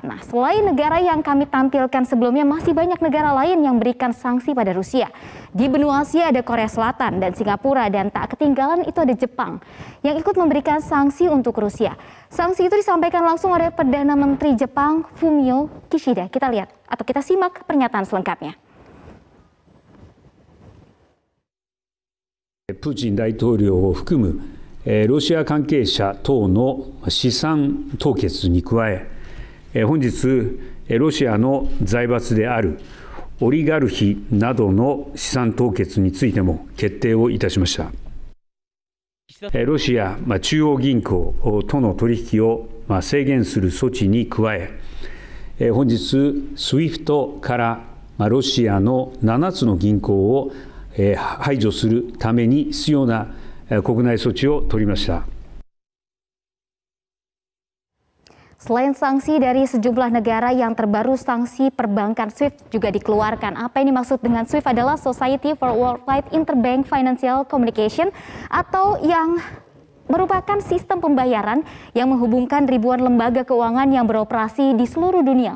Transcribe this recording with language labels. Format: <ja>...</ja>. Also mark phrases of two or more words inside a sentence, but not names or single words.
<id>Nah, selain negara yang kami tampilkan sebelumnya, masih banyak negara lain yang berikan sanksi pada Rusia. Di benua Asia ada Korea Selatan dan Singapura, dan tak ketinggalan itu ada Jepang yang ikut memberikan sanksi untuk Rusia. Sanksi itu disampaikan langsung oleh Perdana Menteri Jepang Fumio Kishida. Kita lihat atau kita simak pernyataan selengkapnya.</id> <ja>プーチン大統領を含むロシア関係者等の資産凍結に加え、本日ロシアの財閥であるオリガルヒなどの資産凍結についても決定をいたしました。ロシア中央銀行との取引を制限する措置に加え、本日SWIFTからロシアの7つの銀行を排除するために必要な国内措置を取りました。</ja> <id>Selain sanksi dari sejumlah negara, yang terbaru sanksi perbankan SWIFT juga dikeluarkan. Apa ini maksud dengan SWIFT?</id> <en>Adalah Society for Worldwide Interbank Financial Communication,</en> <id>atau yang merupakan sistem pembayaran yang menghubungkan ribuan lembaga keuangan yang beroperasi di seluruh dunia.</id>